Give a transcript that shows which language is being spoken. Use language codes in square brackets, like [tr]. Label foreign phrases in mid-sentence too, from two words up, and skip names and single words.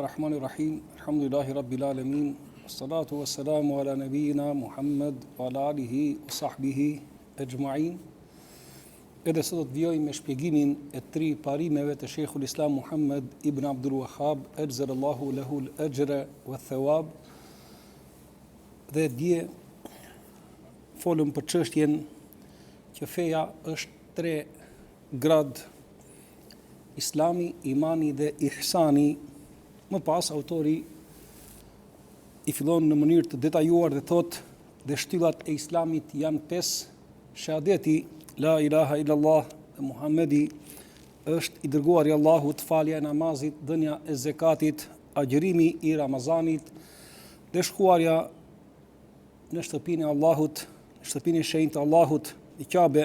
[ar] بسم الله الرحمن الرحيم. الحمد لله رب العالمين. والصلاة والسلام على نبينا محمد وعلى آله وصحبه أجمعين. [sq] Edhe sot do të vjoj me shpjegimin e 3 parimeve të Sheikhul Islam Muhammad ibn Abdul Wahhab, [ar] أجزل الله له الأجر والثواب. [sq] Dhe dje folëm për çështjen që feja është 3 grad: Islami, imani dhe ihsani. Më pas autori i fillon në mënyrë të detajuar dhe thot: dhe shtyllat e Islamit janë 5: shahadeti [ar] لا إله إلا الله [sq] dhe Muhamedi është i dërguari i Allahut, falja e namazit, dhënia e zakatit, agjërimi i Ramazanit dhe shkuarja në shtëpinë e Allahut, në shtëpinë e shenjtë të Allahut, i Kabe.